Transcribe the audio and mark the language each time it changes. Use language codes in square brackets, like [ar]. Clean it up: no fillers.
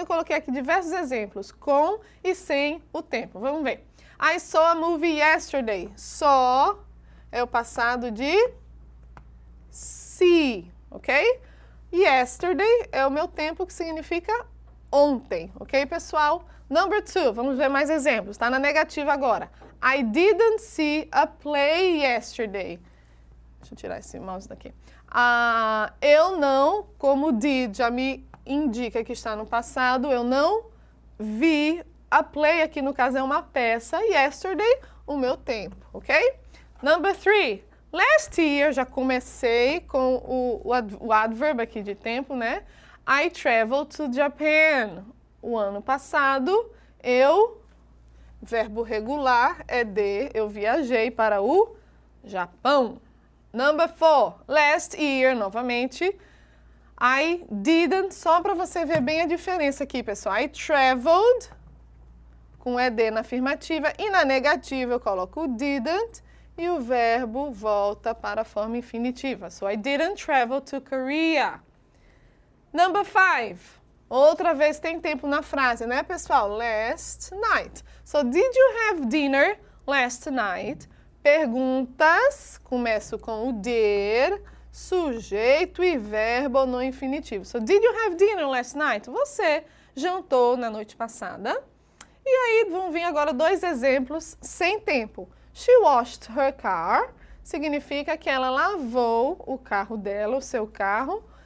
[pt] Eu coloquei aqui diversos exemplos, com e sem o tempo. Vamos ver. [en] I saw a movie yesterday. [pt] Saw é o passado de see, [en] ok? [pt] Yesterday é o meu tempo que significa ontem, ok, pessoal? Number 2, vamos ver mais exemplos, tá na negativa agora. [en] I didn't see a play yesterday. [pt] Deixa eu tirar esse mouse daqui. Eu não, como did, já me indica que está no passado, eu não vi a play, aqui no caso é uma peça, yesterday, o meu tempo, ok? Number 3, last year, já comecei com o adverb aqui de tempo, né? [en] I traveled to Japan. [pt] O ano passado, verbo regular é eu viajei para o Japão. Number 4, last year, novamente. I didn't, só para você ver bem a diferença aqui, pessoal. I traveled, com ed na afirmativa, e na negativa eu coloco o didn't, e o verbo volta para a forma infinitiva. [en] So, I didn't travel to Korea. Number 5. [pt] Outra vez tem tempo na frase, né, pessoal? [en] Last night. So, did you have dinner last night? [pt] Perguntas, começo com o did, sujeito e verbo no infinitivo. [en] So, did you have dinner last night? [pt] Você jantou na noite passada. E aí vão vir agora dois exemplos sem tempo. [en] She washed her car, [pt] significa que ela lavou o carro dela, o seu carro.